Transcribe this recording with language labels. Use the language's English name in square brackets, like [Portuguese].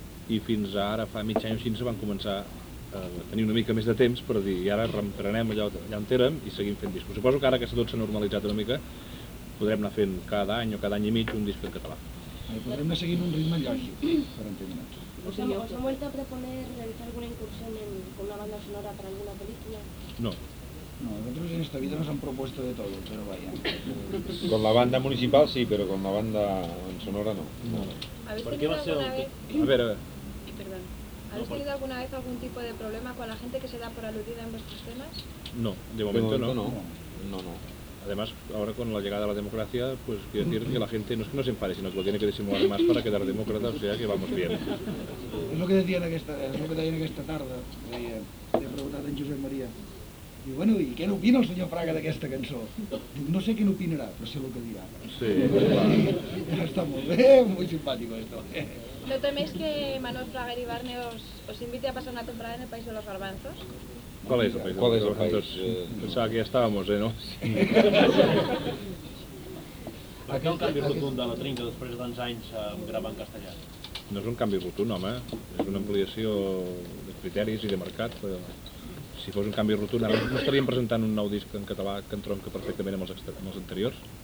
[Catalan] I fins ara, fa mig any o així, ens van començar a tenir una mica més de temps per dir i ara reemprenem allà on érem i seguim fent discos. Suposo que ara que tot s'ha normalitzat una mica, podrem anar fent cada any o cada any i mig un disc en català. Podrem anar seguint un ritme lògic, per entendre'ns. [Spanish] ¿Os ha vuelto a proponer realizar alguna incursión con una banda sonora para alguna película? No. No, nosotros en esta vida nos han propuesto de todo, pero vaya. Con la banda municipal sí, pero con la banda en sonora no. ¿Por qué va a ser? A ver, a ver. Perdón. ¿Habéis tenido alguna vez algún tipo de problema con la gente que se da por aludida en vuestros temas? No, de momento no. No. Además, ahora con la llegada de la democracia, pues quiero decir que la gente no es que no se enfade, sino que lo tiene que disimular más para quedar demócrata, o sea que vamos bien. Es lo que decía [Catalan] en aquesta tarda, li he preguntat en Josep Maria. Diu, bueno, i què n'opina el senyor Fraga d'aquesta cançó? Diu, no sé què n'opinarà, però sé el que dirà. Sí. Està molt bé, molt simpàtic, això. [Spanish] ¿No teméis que Manuel Fraga y Barne os invite a pasar una temporada en el País de los Garbanzos? ¿Cuál es el país? ¿Cuál es el país? Pensaba que ya estábamos, ¿no? [Catalan] ¿Per què un canvi rotund de la trinca després d'uns anys gravar en castellà? No és un canvi rotund, home. És una ampliació de criteris i de mercat. Si fos un canvi rotund, ara no estaríem presentant un nou disc en català que entronca perfectament amb els anteriors.